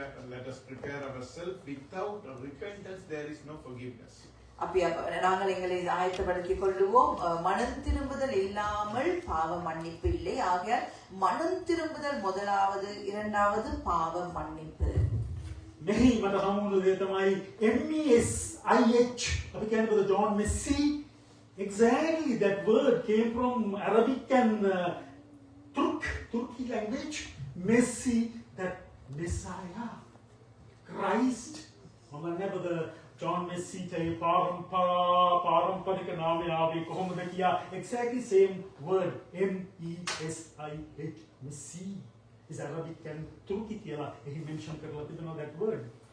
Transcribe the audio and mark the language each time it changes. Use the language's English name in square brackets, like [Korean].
[English] Let us prepare ourselves. Without repentance, there is no forgiveness. [Tamil] அப்படி நாங்கள் எங்களை ஆயத்தப்படுத்திக் கொள்ளுவோம். மனம் திரும்புதல் இல்லாமல் பாவ மன்னிப்பு இல்லை. ஆகையால் மனம் திரும்புதல் முதலாவது, இரண்டாவது பாவ மன்னிப்பு. [Sinhala] මෙහි මට හමුුණු දේ තමයි MESIH අපි කියන්නේ John Messi. [English] Exactly that word came from Arabic and Turkic language. Messi, that Messiah, Christ. [Sinhala] මම John Messi තේ පාරම්පරික නාමය ආවේ කොහොමද කියා [English] exactly same word MESIH Messi is Arabic and Turkic [Sinhala] කියලා එහි mention කරලා තිබෙනවා [English] that word.